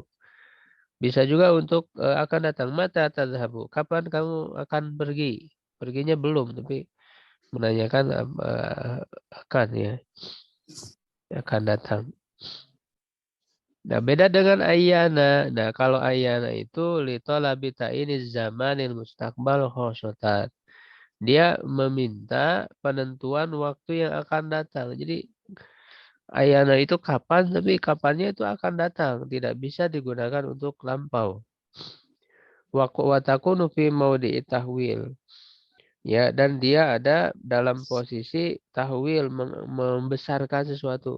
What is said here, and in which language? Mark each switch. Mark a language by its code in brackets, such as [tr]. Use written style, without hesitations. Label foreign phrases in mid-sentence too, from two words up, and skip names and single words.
[id] Bisa juga untuk akan datang. [ar] Mata tadhabu. [id] Kapan kamu akan pergi? Perginya belum, tapi menanyakan akan ya. Akan datang. Nah, beda dengan ayana. Nah, kalau ayana itu [ar] litolabi ta'ini zamanil mustaqbal khosotan. [id] Dia meminta penentuan waktu yang akan datang. Jadi ayana itu kapan, tapi kapannya itu akan datang. Tidak bisa digunakan untuk lampau. [ar] Watakunu fi maudi tahwil. [id] Ya, dan dia ada dalam posisi tahwil, membesarkan sesuatu.